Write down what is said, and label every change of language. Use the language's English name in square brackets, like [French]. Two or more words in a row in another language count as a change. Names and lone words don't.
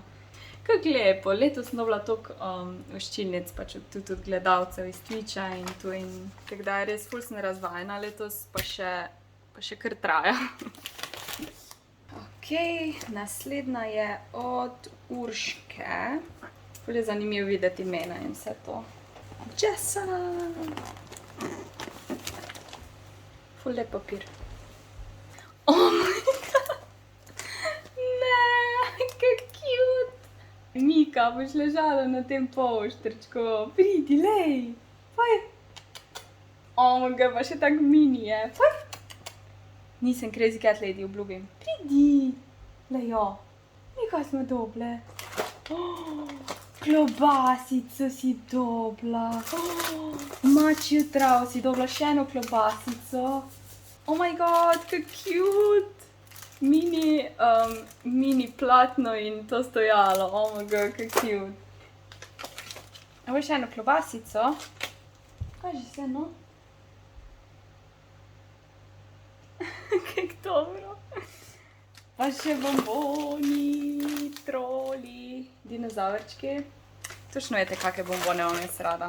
[Slovenian] Kako lepo, letos sem dobila toliko voščilnic, pač tudi od gledalcev iz Twitcha in tu in tako da res ful sem razvajena letos, pa še kar traja. Ok, naslednja je od Urške. Ful je zanimivo videti imena in vse to. Jessa! Ful lep papir. [English] Oh my god! [Slovenian] Ne, kako cute! Mika, boš ležala na tem poštrčku. Pridi, lej! Faj! [English] Oh my god, [Slovenian] pa še tak mini je. Faj! Nisem [English] crazy cat lady, [Slovenian] obljubim. Pridi! Lejo! Nekaj smo doble. Klobasico si dobila. Mačjo trav si dobila še eno klobasico. [English] Oh my god, [Slovenian] kako cute! Mini platno in to stojalo. [English] Oh my god, [Slovenian] kako cute. A boš še eno klobasico? Kaži se, no. Kako dobro. Pa še bomboni, troli, dinozavrčki. Točno veste, kakšne bombone vam jaz rada.